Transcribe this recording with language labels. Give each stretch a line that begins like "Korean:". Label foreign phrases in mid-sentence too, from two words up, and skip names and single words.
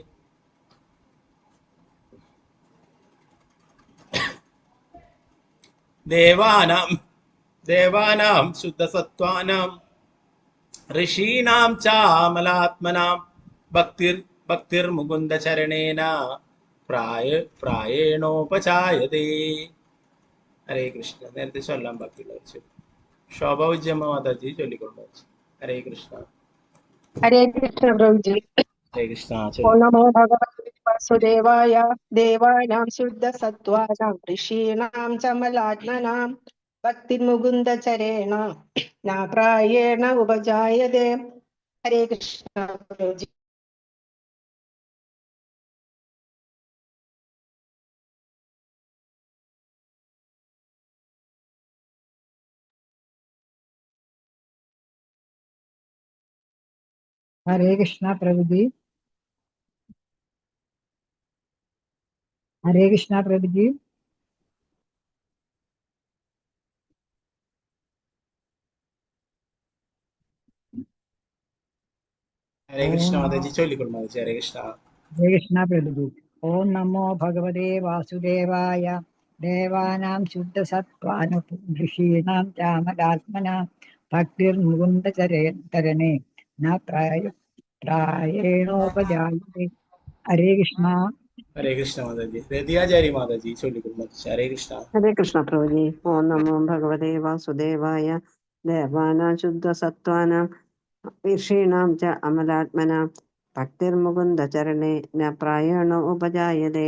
Sanskrit: ദേവാനാം ശുദ്ധസത്വാനാം ഋഷീണാം ചാമലാത്മനാം ഭക്തിർമുകുന്ദചരണേന പ്രായേണോപചായതേ.
Malayalam: ഹരേ കൃഷ്ണ. നേരത്തെ ചൊല്ലാൻ ബാക്കിയുള്ളവർ ശോഭ ഉജ്ജമ്മ മാതാജി ചൊല്ലിക്കൊണ്ടു. ഹരേ കൃഷ്ണ.
Hindi: हरे कृष्ण प्रभु जी।
Malayalam: ഹരേ കൃഷ്ണ.
Sanskrit: ओम नमो भगवते वासुदेवाय। देवानां शुद्ध सत्त्वानां ऋषीणां च मलात्मनां भक्तिर्मुकुन्दचरेण न प्रायेण उपजायते।
Hindi: हरे कृष्ण प्रभु जी। हरे कृष्णा प्रभु जी। हरे कृष्णा प्रभु जी।
Malayalam: ഹരേ കൃഷ്ണ മാതാജി ചൊല്ലിക്കൊള്ളു മാതാജി. ഹരേ കൃഷ്ണ.
Hindi: हरे कृष्णा प्रभु जी।
Sanskrit: ओम नमो भगवते वासुदेवाय। देवानां शुद्धसत्त्वानां ऋषीणां चामलात्मनां भक्तिर्मुकुन्दचरणे न പ്രായേണോപജായതേ.
Malayalam: ഹരേ കൃഷ്ണ. ഹരേ കൃഷ്ണ മാതാജി. രതിയാചാരി മാതാജി ചൊല്ലിക്കൊള്ളു. ഹരേ കൃഷ്ണ. ഹരേ കൃഷ്ണ പ്രഭുജി.
Sanskrit: ഓം നമോ ഭഗവതേ വാസുദേവായ ദേവാനാം ശുദ്ധസത്വാനാം ഋഷീണാം ച അമലാത്മനാം ഭക്തിർമുകുന്ദ ചരണേ ന പ്രായണോ ഉപജായതേ.